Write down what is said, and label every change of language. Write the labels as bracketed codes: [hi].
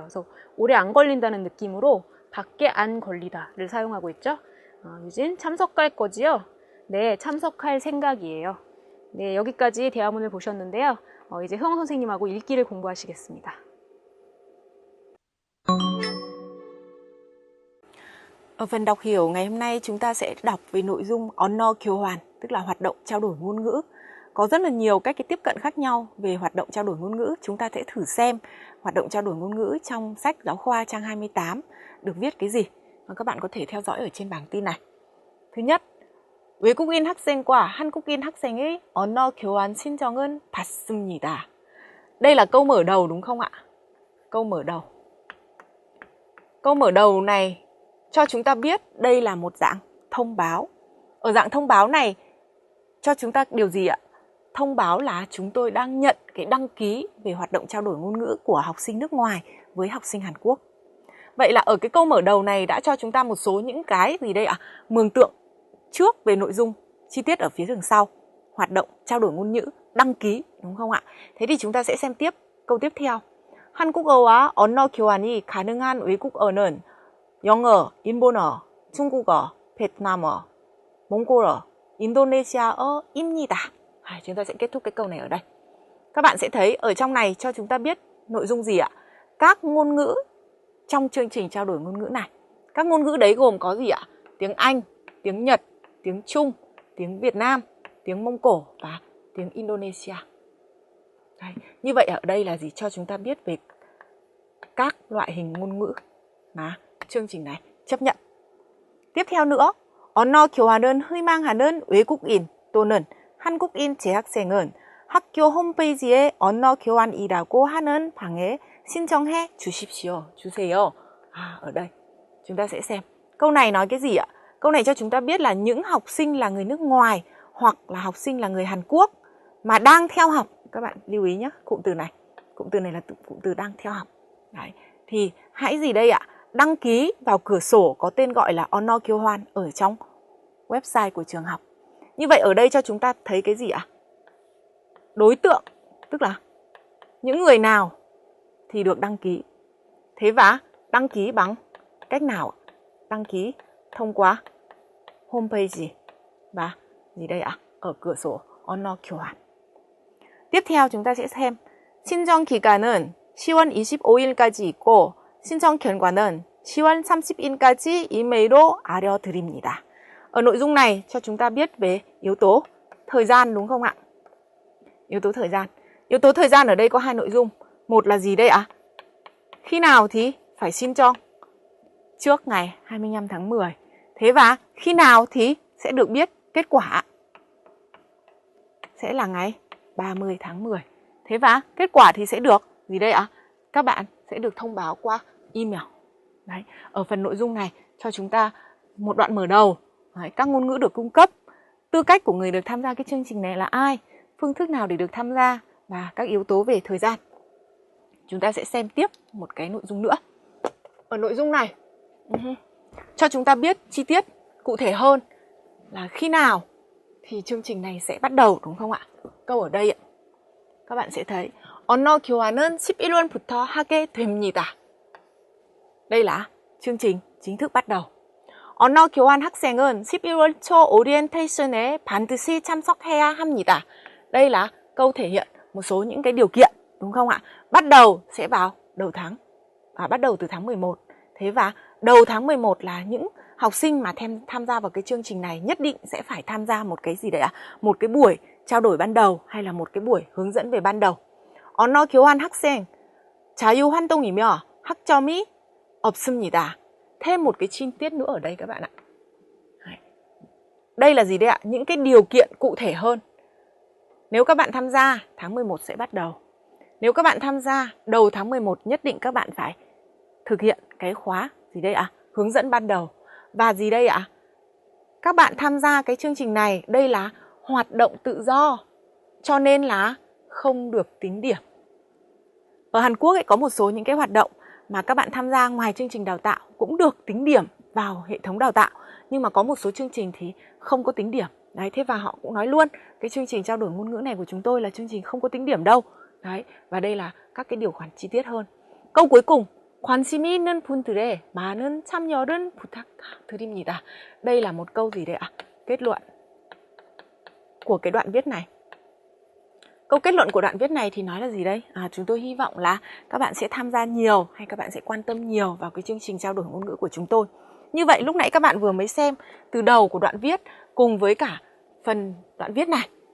[ko] 그래서 오래 안 걸린다는 느낌으로 밖에 안 걸리다를 사용하고 있죠. 유진, 참석할 거지요? 네, 참석할 생각이에요. 네, 여기까지 대화문을 보셨는데요. 이제 흥 선생님하고 읽기를 공부하시겠습니다. [vi] Ở phần đọc hiểu ngày hôm nay chúng ta sẽ đọc về nội dung 언어 교환, tức là hoạt động trao đổi ngôn ngữ. Có rất là nhiều cách tiếp cận khác nhau về hoạt động trao đổi ngôn ngữ. Chúng ta sẽ thử xem hoạt động trao đổi ngôn ngữ trong sách giáo khoa trang 28 được viết cái gì. Và các bạn có thể theo dõi ở trên bảng tin này. Thứ nhất, [ko] 외국인 학생과 한국인 학생의 언어 교환 신청은 받습니다. [vi] Đây là câu mở đầu đúng không ạ? Câu mở đầu. Câu mở đầu này cho chúng ta biết đây là một dạng thông báo. Ở dạng thông báo này cho chúng ta điều gì ạ? Thông báo là chúng tôi đang nhận cái đăng ký về hoạt động trao đổi ngôn ngữ của học sinh nước ngoài với học sinh Hàn Quốc. Vậy là ở cái câu mở đầu này đã cho chúng ta một số những cái gì đây ạ? Mường tượng trước về nội dung chi tiết ở phía đằng sau. Hoạt động trao đổi ngôn ngữ, đăng ký, đúng không ạ? Thế thì chúng ta sẽ xem tiếp câu tiếp theo. [ko] 한국어와 언어 교환이 가능한 외국어는 영어, 일본어, 중국어, 베트남어, 몽골어, 인도네시아어입니다. [vi] Chúng ta sẽ kết thúc cái câu này ở đây. Các bạn sẽ thấy ở trong này cho chúng ta biết nội dung gì ạ? Các ngôn ngữ trong chương trình trao đổi ngôn ngữ này. Các ngôn ngữ đấy gồm có gì ạ? Tiếng Anh, tiếng Nhật, tiếng Trung, tiếng Việt Nam, tiếng Mông Cổ và tiếng Indonesia. Đấy. Như vậy ở đây là gì? Cho chúng ta biết về các loại hình ngôn ngữ mà chương trình này chấp nhận. Tiếp theo nữa, [ko] 언어 교환은 희망하는 외국인 또는 한국인 재학생은 학교 홈페이지에 언어 교환이라고 하는 방에 신청해 주십시오. 주세요. [vi] Ở đây chúng ta sẽ xem. Câu này nói cái gì ạ? Câu này cho chúng ta biết là những học sinh là người nước ngoài hoặc là học sinh là người Hàn Quốc mà đang theo học. Các bạn lưu ý nhé, cụm từ này. Cụm từ này là cụm từ đang theo học. Đấy. Thì hãy gì đây ạ? Đăng ký vào cửa sổ có tên gọi là 언어 교환 ở trong website của trường học. Như vậy ở đây cho chúng ta thấy cái gì ạ? Đối tượng, tức là những người nào thì được đăng ký. Thế và đăng ký bằng cách nào? Đăng ký thông qua homepage và gì đây ạ? Ở cửa sổ 언어 교환. tiếp theo chúng ta sẽ xem [ko] 신청 기간은 10월 25일까지 있고 신청 결과는 10월 30일까지 이메일로 알려드립니다. [vi] Ở nội dung này cho chúng ta biết về yếu tố thời gian đúng không ạ? Yếu tố thời gian. Yếu tố thời gian ở đây có hai nội dung. Một là gì đây ạ? Khi nào thì phải xin cho trước ngày 25 tháng 10. Thế và khi nào thì sẽ được biết kết quả? Sẽ là ngày 30 tháng 10. Thế và kết quả thì sẽ được gì đây ạ? Các bạn sẽ được thông báo qua email. Đấy, ở phần nội dung này cho chúng ta một đoạn mở đầu. Đấy, các ngôn ngữ được cung cấp, tư cách của người được tham gia cái chương trình này là ai, phương thức nào để được tham gia và các yếu tố về thời gian. Chúng ta sẽ xem tiếp một cái nội dung nữa. Ở nội dung này cho chúng ta biết chi tiết cụ thể hơn là khi nào thì chương trình này sẽ bắt đầu đúng không ạ? Câu ở đây ạ. Các bạn sẽ thấy [ko] 언어 교환은 11월부터 하게 됩니다. [vi] Đây là chương trình chính thức bắt đầu. [ko] 언어 교환 학생은 11월 초 오리엔테이션에 반드시 참석해야 합니다. [vi] Đây là câu thể hiện một số những cái điều kiện đúng không ạ? Bắt đầu sẽ vào đầu tháng, bắt đầu từ tháng 11. Thế và đầu tháng 11 là những học sinh mà tham gia vào cái chương trình này nhất định sẽ phải tham gia một cái gì đấy ạ? Một cái buổi trao đổi ban đầu hay là một cái buổi hướng dẫn về ban đầu. [ko] 언어 교환 학생 자유 활동이며 학점이 없습니다. [vi] Thêm một cái chi tiết nữa ở đây các bạn ạ. Đây là gì đấy ạ? Những cái điều kiện cụ thể hơn. Nếu các bạn tham gia, tháng 11 sẽ bắt đầu. Nếu các bạn tham gia đầu tháng 11 nhất định các bạn phải thực hiện cái khóa gì đây ạ? Hướng dẫn ban đầu. Và gì đây ạ? Các bạn tham gia cái chương trình này, đây là hoạt động tự do, cho nên là không được tính điểm. Ở Hàn Quốc ấy, có một số những cái hoạt động mà các bạn tham gia ngoài chương trình đào tạo cũng được tính điểm vào hệ thống đào tạo. Nhưng mà có một số chương trình thì không có tính điểm. Đấy, thế và họ cũng nói luôn cái chương trình trao đổi ngôn ngữ này của chúng tôi là chương trình không có tính điểm đâu. Đấy, và đây là các cái điều khoản chi tiết hơn. Câu cuối cùng, [ko] 관심이 있는 분들의 많은 참여를 부탁드립니다. [vi] Đây là một câu gì đấy ạ? Kết luận của cái đoạn viết này. Câu kết luận của đoạn viết này thì nói là gì đây? Chúng tôi hy vọng là các bạn sẽ tham gia nhiều hay các bạn sẽ quan tâm nhiều vào cái chương trình trao đổi ngôn ngữ của chúng tôi. Như vậy lúc nãy các bạn vừa mới xem từ đầu của đoạn viết cùng với cả phần đoạn viết này.